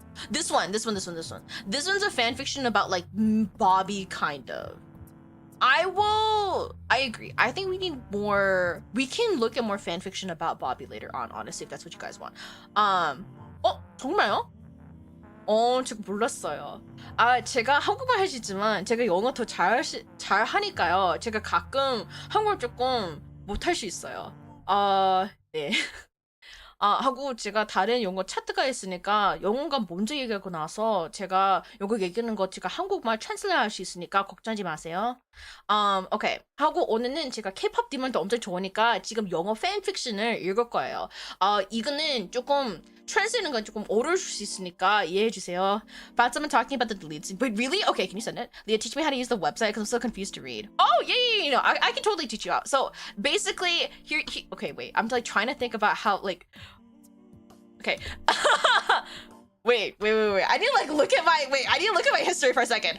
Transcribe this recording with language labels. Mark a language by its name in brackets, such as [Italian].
[English] This one's a fanfiction about like Bobby, kind of. I agree. I think we need more. We can look at more fanfiction about Bobby later on, honestly, if that's what you guys want. [Korean] 정말요? 제가 몰랐어요. 제가 한국말 할 수 있지만 제가 영어 더 잘 하니까요. 제가 가끔 한국말 조금 못할 수 있어요. 네. 하고 제가 다른 영어 차트가 있으니까 영어가 먼저 얘기하고 나서 제가 영어 얘기하는 거 제가 한국말 트랜슬레이트 할 수 있으니까 걱정하지 마세요. 오케이. 하고 오늘은 제가 Kpop Demon도 엄청 좋으니까 지금 영어 팬픽션을 읽을 거예요. 이거는 조금 트랜슬레이트는 건 조금 어려울 수 있으니까 이해해 주세요. [English] About someone talking about the deletes. Wait, really? Okay, can you send it? Leah, teach me how to use the website because I'm so confused to read. Oh, yeah. No, I can totally teach you out. So basically, here okay, wait. I'm like trying to think about how like. Okay. Wait. I need to like look at my history for a second.